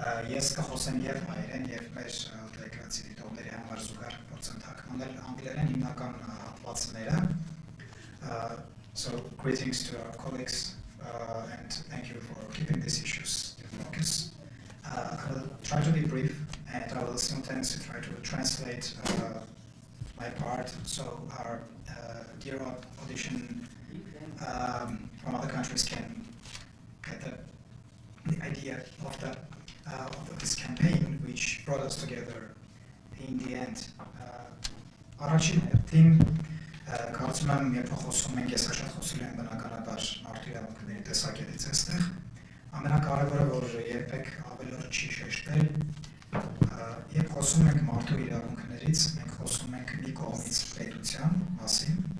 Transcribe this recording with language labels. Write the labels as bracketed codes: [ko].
[hy] Ես կխոսեմ եւ հայերեն եւ մեր դեկլարացիա դիտողների համար զուգահեռ փորձեմ թարգմանել անգլերեն հիմնական հատվածները։ [en] So greetings to our colleagues and thank you for keeping these issues in focus. I will try to be brief and I will sometimes try to translate my part so our dear audition from other countries can get the idea of this campaign which brought us together in the end. [hy] Առաջին հերթին կարծում եմ երբ խոսում ենք ես շատ խոսել եմ բնականաբար մարդու իրավունքների տեսակետից այստեղ ամենակարևորը որ երբեք ավելորդ չի շեշտել երբ խոսում ենք մարդու իրավունքներից մենք խոսում ենք մի կողմից պետության մասին